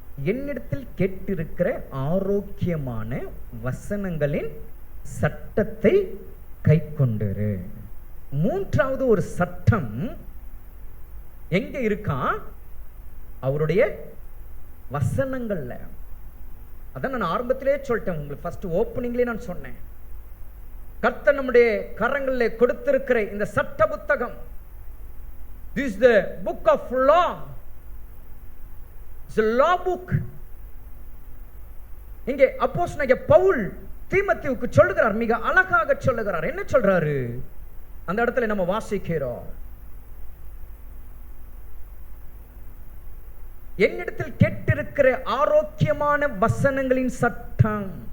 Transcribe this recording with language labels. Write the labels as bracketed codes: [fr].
[ta] என்னிடத்தில் கேட்டிருக்கிற ஆரோக்கியமான வசனங்களின் சட்டத்தை கை கொண்டிரு. மூன்றாவது ஒரு சட்டம் எங்க இருக்கா? அவருடைய வசனங்கள்ல. அதான் நான் ஆரம்பத்திலே சொல்லிட்டேன், உங்களுக்கு ஃபர்ஸ்ட் ஓப்பனிங்லேயே நான் சொன்னேன். கர்த்தர் நம்முடைய கரங்களில் கொடுத்திருக்கிற இந்த சட்ட புத்தகம், [en] this is the book of law, it's a law book. [ta] இங்கே அப்போஸ்தலனாகிய பவுல் தீமோத்தேயுவுக்கு சொல்லுகிறார், மிக அழகாக சொல்லுகிறார். என்ன சொல்றாரு? அந்த இடத்துல நம்ம வாசிக்கிறோம், என்னிடத்தில் கேட்டிருக்கிற ஆரோக்கியமான வசனங்களின் சட்டம்.